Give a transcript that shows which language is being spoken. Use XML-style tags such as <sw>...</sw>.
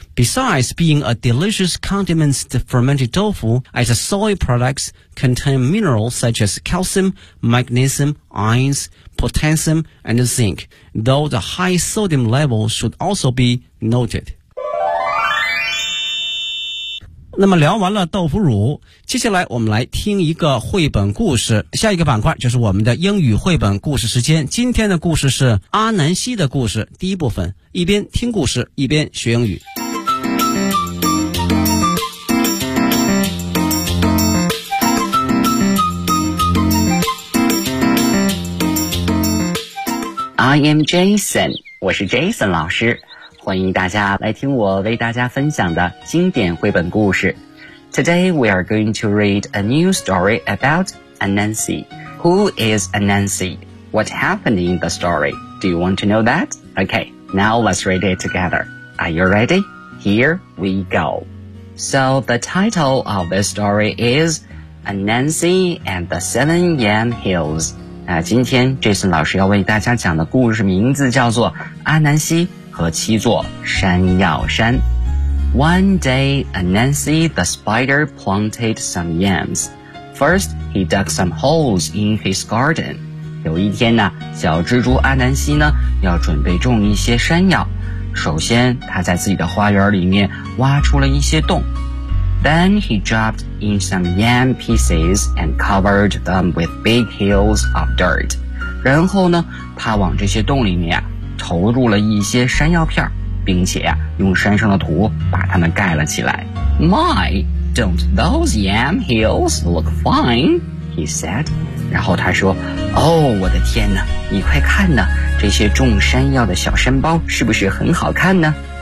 <en>Besides being a delicious condiment, the fermented tofu as a soy products contain minerals such as calcium, magnesium, iron, potassium, and zinc, though the high sodium level should also be noted.</en> <zh>那么聊完了豆腐乳，接下来我们来听一个绘本故事。下一个板块就是我们的英语绘本故事时间。今天的故事是阿南西的故事，第一部分，一边听故事，一边学英语。</zh> <en>I am Jason,</en> <zh>我是 Jason 老师。欢迎大家来听我为大家分享的经典绘本故事。</zh> <en>Today we are going to read a new story about Anansi. Who is Anansi? What happened in the story? Do you want to know that? Okay, now let's read it together. Are you ready? Here we go. So the title of this story is Anansi and the Seven Yam Hills.</en> <zh>今天 Jason 老师要为大家讲的故事名字叫做阿南西和七座山药山。</zh> <en>One day, Anansi the spider planted some yams. First, he dug some holes in his garden.</en> <zh>有一天呢，小蜘蛛阿南西呢，要准备种一些山药。首先，他在自己的花园里面挖出了一些洞。</zh> <en>Then he dropped in some yam pieces and covered them with big hills of dirt.</en> <zh>然后呢，他往这些洞里面投入了一些山药片，并且用山上的土把它们盖了起来。</zh> <en>My, don't those yam hills look fine? He said.</en> <zh>然后他说，哦，我的天哪，你快看呢，这些种山药的小山包是不是很好看呢？</zh>